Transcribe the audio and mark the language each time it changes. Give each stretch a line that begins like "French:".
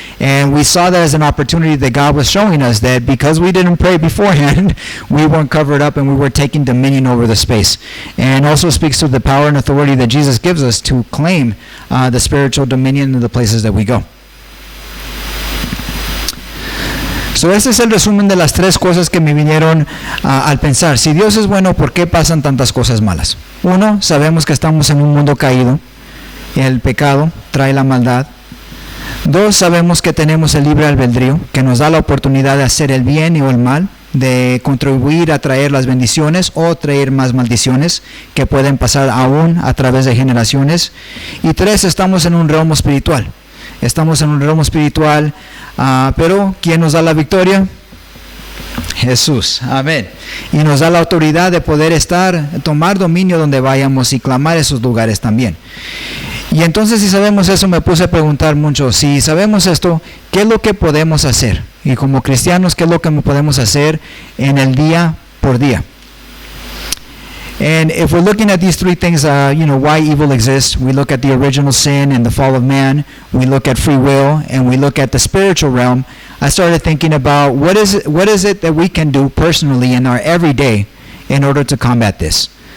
English: And we saw that as an opportunity that God was showing us, that because we didn't pray beforehand, we weren't covered up and we were taking dominion over the space. And also speaks to the power and authority that Jesus gives us to claim the spiritual dominion in the places that we go.
Spanish: So este es el resumen de las tres cosas que me vinieron al pensar. Si Dios es bueno, ¿por qué pasan tantas cosas malas? Uno, sabemos que estamos en un mundo caído. El pecado trae la maldad. Dos, sabemos que tenemos el libre albedrío, que nos da la oportunidad de hacer el bien o el mal, de contribuir a traer las bendiciones o traer más maldiciones que pueden pasar aún a través de generaciones. Y tres, estamos en un realmo espiritual. Estamos en un realmo espiritual, pero ¿quién nos da la victoria? Jesús, amén. Y nos da la autoridad de poder tomar dominio donde vayamos y clamar esos lugares también. Y entonces, si sabemos eso, me puse a preguntar mucho, si sabemos esto, ¿qué es lo que podemos hacer? Y como cristianos, ¿qué es lo que podemos hacer en el día por día?
English: And if we're looking at these three things, why evil exists, we look at the original sin and the fall of man, we look at free will, and we look at the spiritual realm. I started thinking about what is it that we can do personally in our everyday in order to combat this.